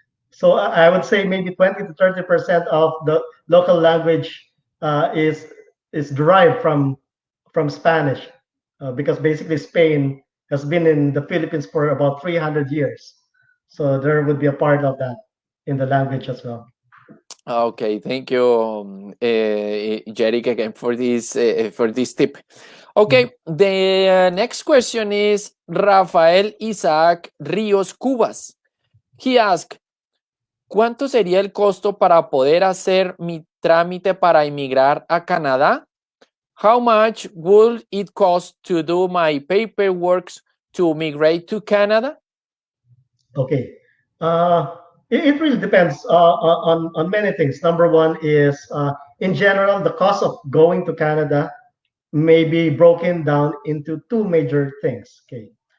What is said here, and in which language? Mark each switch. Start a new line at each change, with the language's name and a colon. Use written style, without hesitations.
English: So I would say maybe 20 to 30% of the local language is derived from Spanish, because basically Spain has been in the Philippines for about 300 years. So there would be a part of that in the language as well. Okay, thank you, Jeric, again for this tip. Okay, the next question is Rafael Isaac Ríos Cubas. He asked,
Spanish: ¿cuánto sería el costo para poder hacer mi trámite para emigrar a Canadá?
English: How much would it cost to do my paperwork to migrate to Canada? Okay. It really depends on many things. Number one is, in general, the cost of going to Canada may be broken down into two major things. Okay.